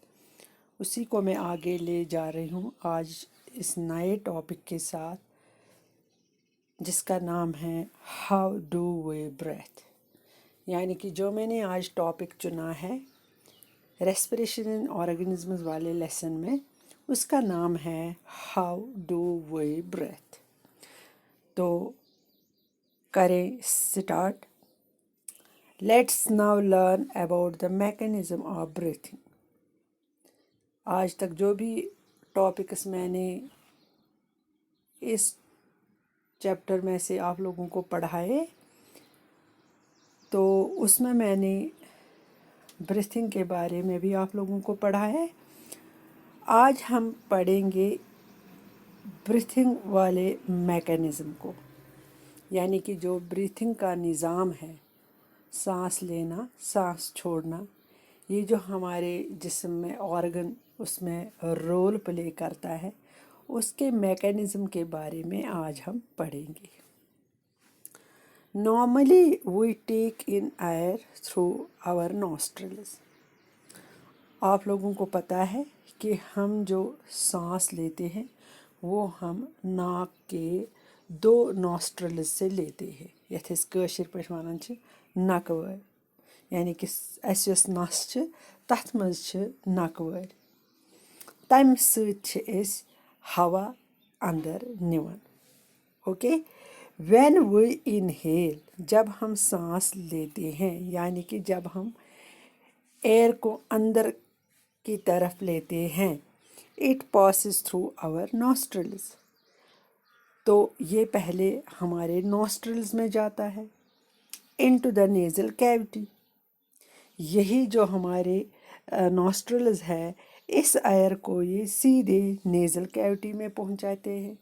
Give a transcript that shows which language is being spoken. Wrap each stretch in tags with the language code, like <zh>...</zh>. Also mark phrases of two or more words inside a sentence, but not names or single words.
<ur>اسی کو میں آگے لے جا رہی ہوں آج اس نئے ٹاپک کے ساتھ جس کا نام ہے</ur> <en>how do we breathe,</en> <ur>یعنی کہ جو میں نے آج ٹاپک چنا ہے</ur> <en>respiration in organisms</en> <ur>والے لیسن میں، اس کا نام ہے</ur> <en>how do we breathe.</en> <ur>تو کریں سٹارٹ۔</ur> <en>Let's now learn about the mechanism of breathing.</en> <ur>آج تک جو بھی ٹاپکس میں نے اس چیپٹر میں سے آپ لوگوں کو پڑھائے تو اس میں نے بریتھنگ کے بارے میں بھی آپ لوگوں کو پڑھا ہے۔ آج ہم پڑھیں گے بریتھنگ والے میکینزم کو، یعنی کہ جو بریتھنگ کا نظام ہے، سانس لینا سانس چھوڑنا، یہ جو ہمارے جسم میں آرگن اس میں</ur> <en>role play</en> <ur>کرتا ہے، اس کے میکینزم کے بارے میں آج ہم پڑھیں گے۔</ur> <en>Normally we take in air through our nostrils۔</en> <ur>آپ لوگوں کو پتہ ہے کہ ہم جو سانس لیتے ہیں وہ ہم ناک کے 2 نوسٹرلز سے لیتے ہیں،</ur> <ks>یتھ أسۍ کٲشِر پٲٹھۍ وَنان چھِ نَکہٕ وٲرۍ، یعنی کہ اَسہِ یۄس نَس چھِ تَتھ منٛز چھِ نَکہٕ وٲرۍ، تَمہِ سۭتۍ چھِ أسۍ ہوا اندر نِوان۔</ks> <en>okay, when we inhale,</en> <ur>جب ہم سانس لیتے ہیں، یعنی کہ جب ہم ایئر کو اندر کی طرف لیتے ہیں،</ur> <en>it passes through our nostrils,</en> <ur>تو یہ پہلے ہمارے نوسٹرلز میں جاتا ہے،</ur> <en>into the nasal cavity,</en> <ur>یہی جو ہمارے نوسٹرلز ہے اس ایئر کو یہ سیدھے</ur> <en>nasal cavity</en> <ur>میں پہنچاتے ہیں۔</ur>